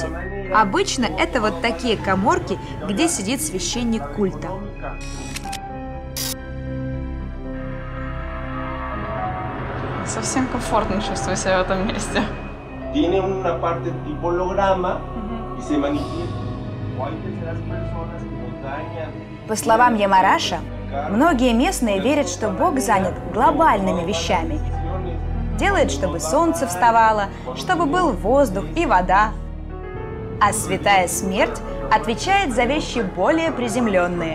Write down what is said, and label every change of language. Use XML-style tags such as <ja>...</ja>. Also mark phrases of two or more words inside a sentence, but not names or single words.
<ru>Обычно это вот такие каморки, где сидит священник культа. Совсем комфортно чувствую себя в этом месте.</ru> <es>Tiene una parte tipo holograma y se manifiesta. Hay terceras personas que nos dañan.</es> <ru>По словам Ямараша, многие местные верят, что Бог занят глобальными вещами. Делает, чтобы солнце вставало, чтобы был воздух и вода. А Святая Смерть отвечает за вещи более приземленные.</ru>